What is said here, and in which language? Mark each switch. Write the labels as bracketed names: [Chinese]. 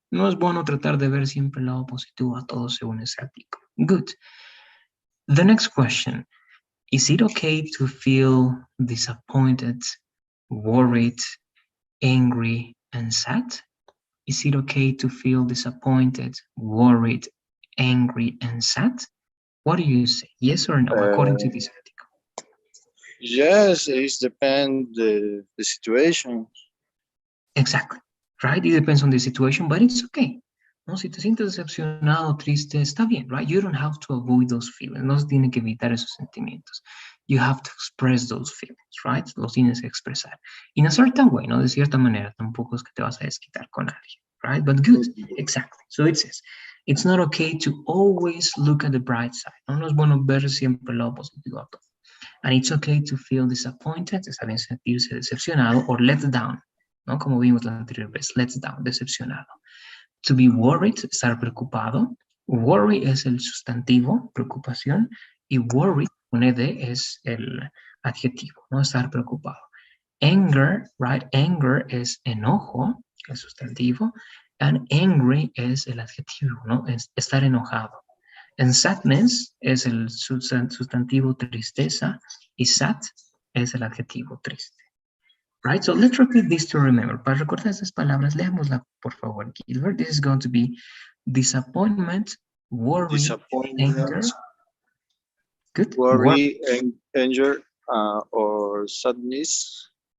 [Spanish] No es bueno tratar de ver siempre el lado positivo a todo según ese artículo. [English] Good. The next question. Is it okay to feel disappointed, worried, angry, and sad? Is it okay to feel disappointed, worried, angry, and sad? What do you say? Yes or no, according to this article? Yes, it depends the situation. Exactly, right? It depends on the situation, but it's okay. [Spanish] ¿No? Si te sientes decepcionado, triste, está bien, [English] right? You don't have to avoid those feelings. [Spanish] No se tiene que evitar esos sentimientos. [English] You have to express those feelings, right? [Spanish] Los tienes que expresar. [English] In a certain way, [Spanish] ¿no? De cierta manera, tampoco es que te vas a desquitar con alguien, [English] right? But good, exactly. So it says, it's not okay to always look at the bright side. [Spanish] No es bueno ver siempre el lado positivo a todo. [English] And it's okay to feel disappointed, [Spanish] está bien sentirse decepcionado, [English] or let down, [Spanish] ¿no? Como vimos la anterior vez, let down, decepcionado. [English] To be worried, [Spanish] estar preocupado. Worry es el sustantivo, preocupación, y worry, con ed, es el adjetivo, ¿no? Estar preocupado. Anger, [English] right? [Spanish] Anger es enojo, el sustantivo, [English] and angry [Spanish] es el adjetivo, ¿no? Es estar enojado. [English] And [Spanish] sadness es el sustantivo tristeza y sad es el adjetivo triste. [English] Right? So let's repeat this to remember. [Spanish] Para recordar estas palabras, leámosla por favor, Gilbert. [English] This is going to be disappointment, worry, anger. Disappointment, Good. worry, anger, or sadness.